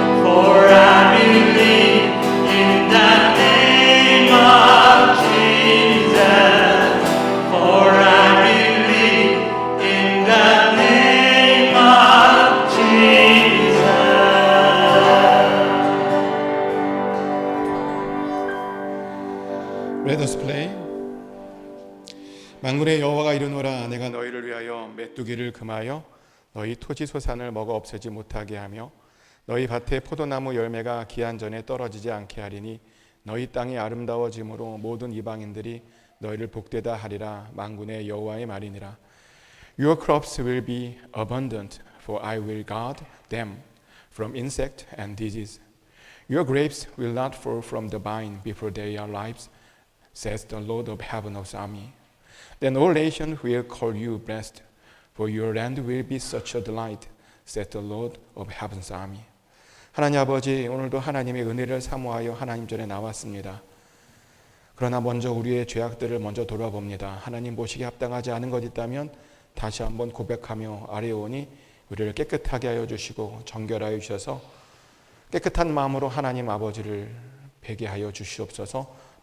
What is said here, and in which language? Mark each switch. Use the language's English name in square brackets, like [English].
[English] For I believe in the name of Jesus. For I believe in the name of Jesus. Let us pray. [Korean] 만군의 여호와가 이르노라, 내가 너희를 위하여 메뚜기를 금하여 너희 토지 소산을 먹어 없애지 못하게 하며 너희 밭에 포도나무 열매가 기한 전에 떨어지지 않게 하리니 너희 땅이 아름다워짐으로 모든 이방인들이 너희를 복되다 하리라. 만군의 여호와의 말이니라. [English] Your crops will be abundant, for I will guard them from insect and disease. Your grapes will not fall from the vine before they are ripe, says the Lord of heaven's army. Then all nations will call you blessed, for your land will be such a delight, says the Lord of heaven's army. [Korean] 하나님 아버지, 오늘도 하나님의 은혜를 사모하여 하나님 전에 나왔습니다. 그러나 먼저 우리의 죄악들을 먼저 돌아봅니다. 하나님 보시기에 합당하지 않은 것 있다면 다시 한번 고백하며 아뢰오니 우리를 깨끗하게 하여 주시고 정결하여 주셔서 깨끗한 마음으로 하나님 아버지를 뵈게 하여 주시옵소서.